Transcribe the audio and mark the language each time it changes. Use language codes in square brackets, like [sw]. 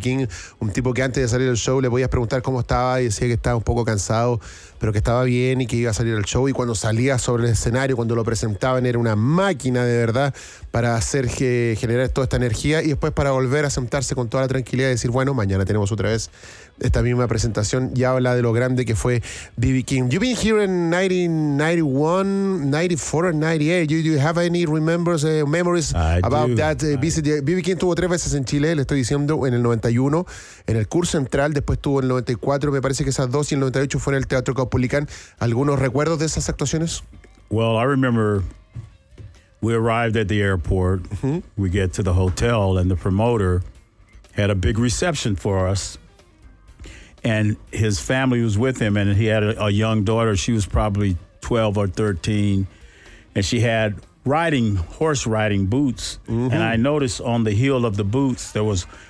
[es] King, un tipo que antes de salir del show le podías preguntar cómo estaba y decía que estaba un poco cansado, pero que estaba bien y que iba a salir al show, y cuando salía sobre el escenario, cuando lo presentaban, era una máquina de verdad para hacer que generar toda esta energía, y después para volver a sentarse con toda la tranquilidad y decir, bueno, mañana tenemos otra vez esta misma presentación. Ya habla de lo grande que fue B.B. [en] King. You've been here in 1991, 94, 98. Do you have any memories about that visit? [es] B.B. King tuvo tres veces en Chile, le estoy diciendo, en el 91, en el Cur Central, después tuvo en el 94, me parece que esas dos, y en el 98 fue en el Teatro Caupolicán. ¿Algunos recuerdos de esas actuaciones? [en] Well, I remember we arrived at the airport, we get to the hotel, and the promoter had a big reception for us. And his family was with him, and he had a young daughter. She was probably 12 or 13, and she had horse riding boots. Mm-hmm. And I noticed on the heel of the boots, there was